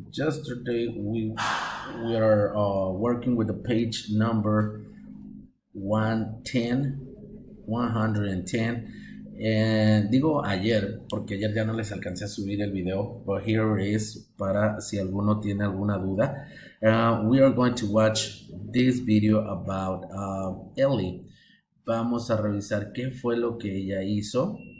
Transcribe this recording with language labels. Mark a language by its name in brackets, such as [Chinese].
[English] Yesterday we are working with the page number 110, 110. [Spanish] And digo ayer porque ayer ya no les alcancé a subir el video, [English] but here it is [Spanish] para si alguno tiene alguna duda. [English] We are going to watch this video about Ellie. [Spanish] Vamos a revisar qué fue lo que ella hizo.